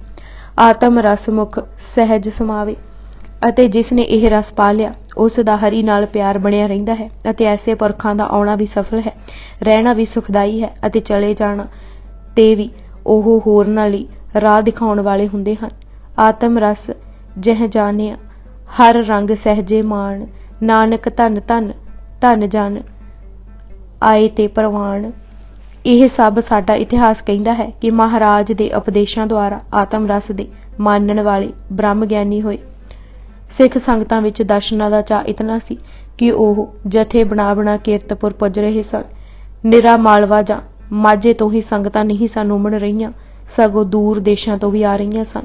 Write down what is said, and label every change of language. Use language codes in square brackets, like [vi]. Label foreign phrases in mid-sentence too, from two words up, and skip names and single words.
[pa] ਆਤਮ ਰਸ ਮੁਖ ਸਹਿਜ ਸਮਾਵੇ, ਅਤੇ ਜਿਸ ਨੇ ਇਹ ਰਸ ਪਾ ਲਿਆ ਉਸ ਦਾ ਹਰੀ ਨਾਲ ਪਿਆਰ ਬਣਿਆ ਰਹਿੰਦਾ ਹੈ ਅਤੇ ਐਸੇ ਪੁਰਖਾਂ ਦਾ ਆਉਣਾ ਵੀ ਸਫਲ ਹੈ, ਰਹਿਣਾ ਵੀ ਸੁਖਦਾਈ ਹੈ ਅਤੇ ਚਲੇ ਜਾਣਾ ਤੇ ਵੀ ਉਹ ਹੋਰਨਾਂ ਲਈ ਰਾਹ ਦਿਖਾਉਣ ਵਾਲੇ ਹੁੰਦੇ ਹਨ। ਆਤਮ ਰਸ ਜਹ ਜਾਨਿਆ ਹਰ ਰੰਗ ਸਹਜੇ ਮਾਨ, ਨਾਨਕ ਧਨ ਧਨ ਧਨ ਜਨ ਆਏ ਤੇ ਪ੍ਰਵਾਨ। ਇਹ ਸਭ ਸਾਡਾ ਇਤਿਹਾਸ ਕਹਿੰਦਾ ਹੈ ਕਿ ਮਹਾਰਾਜ ਦੇ ਉਪਦੇਸ਼ਾਂ ਦੁਆਰਾ ਆਤਮ ਰਸ ਦੇ ਮਾਨਣ ਵਾਲੇ ਬ੍ਰਹਮ ਗਿਆਨੀ ਹੋਏ। ਸਿੱਖ ਸੰਗਤਾਂ ਵਿੱਚ ਦਰਸ਼ਨਾਂ ਦਾ ਚਾਅ ਇਤਨਾ ਸੀ ਕਿ ਉਹ ਜਥੇ ਬਣਾ ਕੀਰਤਪੁਰ ਪੁੱਜ ਰਹੇ ਸਨ। ਨਿਰਾ ਮਾਲਵਾ ਜਾਂ ਮਾਝੇ ਤੋਂ ਹੀ ਸੰਗਤਾਂ ਨਹੀਂ ਸਨ ਉਮੜ ਰਹੀਆਂ, ਸਗੋਂ ਦੂਰ ਦੇਸ਼ਾਂ ਤੋਂ ਵੀ ਆ ਰਹੀਆਂ ਸਨ।